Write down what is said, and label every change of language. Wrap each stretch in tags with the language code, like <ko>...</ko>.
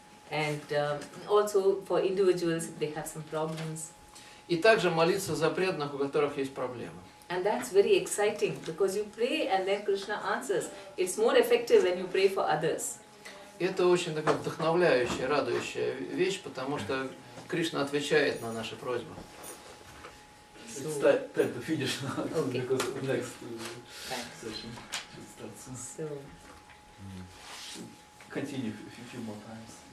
<en>And also for individuals if they have some problems.</en> <ru>И также молиться за преданных, у которых есть проблемы.</ru> <en>And that's very exciting because you pray and then Krishna answers. It's more effective when you pray for others.</en> <ru>Это очень такая вдохновляющая, радующая вещь, потому что Кришна отвечает на наши просьбы.</ru> <en>It's time to finish now, because the next session should start soon. So, continue a few more times.</en>